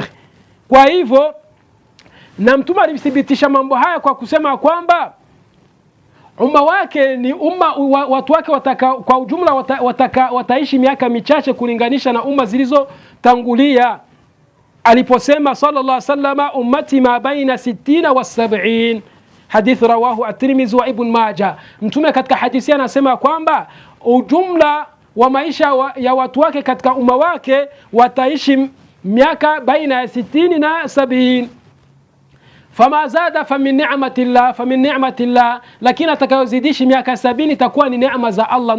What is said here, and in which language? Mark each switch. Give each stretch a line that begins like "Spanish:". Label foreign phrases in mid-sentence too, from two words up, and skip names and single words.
Swahili: Kwa hivyo na Mtume alithibitisha mambo haya kwa kusema kwamba umma wake ni umma, watu wake kwa ujumla wataishi miaka michache kulinganisha na umma zilizotangulia.
Arabic: Aliposema صلى الله عليه وسلم، أمتي ما بين 60 و 70، حديث رواه الترمذي و ابن ماجه.
Swahili: Mtume katika hadithi anasema kwamba ujumla wa maisha ya watu wake katika umma wake wataishi miaka baina ya 60 na 70.
Arabic: فما زاد فمن نعمة الله,
Swahili: lakini atakayozidisha miaka 70 itakuwa ni neema za Allah.